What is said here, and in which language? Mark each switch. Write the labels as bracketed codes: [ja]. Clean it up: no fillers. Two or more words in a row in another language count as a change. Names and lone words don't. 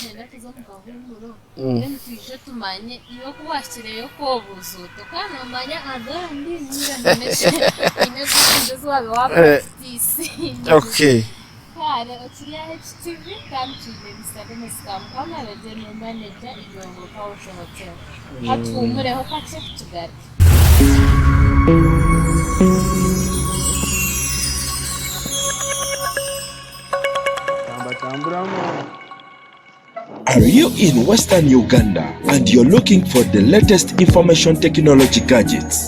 [en] Okay. HTV come to Mr. Dennis Kamukama, the general manager Igongo Country Hotel. [nyn] Hatuumureho kake tugaruke. [en] Are you in Western Uganda and you're looking for the latest information technology gadgets?